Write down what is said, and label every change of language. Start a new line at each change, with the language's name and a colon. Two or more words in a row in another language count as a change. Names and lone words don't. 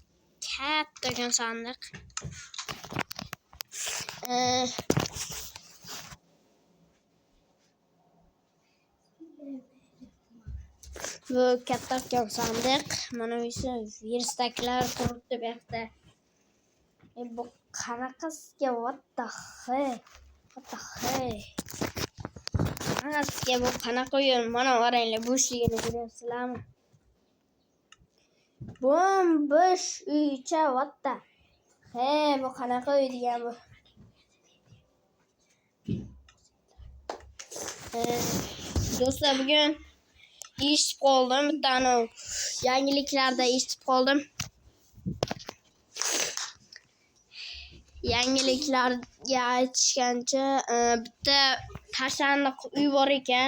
Uzbek: Kattagan sandiq. Bu kattagan sandiq. Mana bu esa verstaklar turibdi bu yoqda. Bu qanaqasiga
English: what the hell?
Uzbek: Qanaqasiga bu qanaqa o'yin? Mana qaranglar, bo'shligini ko'ryapsizlarmi? Bo'sh uycha
English: what the hell?
Uzbek: Bu qanaqa uy degan bu? Do'stlar, bugun eshitib qoldim. Bitta yangiliklarda eshitib qoldim. Yangiliklarga aytishgancha, bitta tashlandiq uy bor ekan.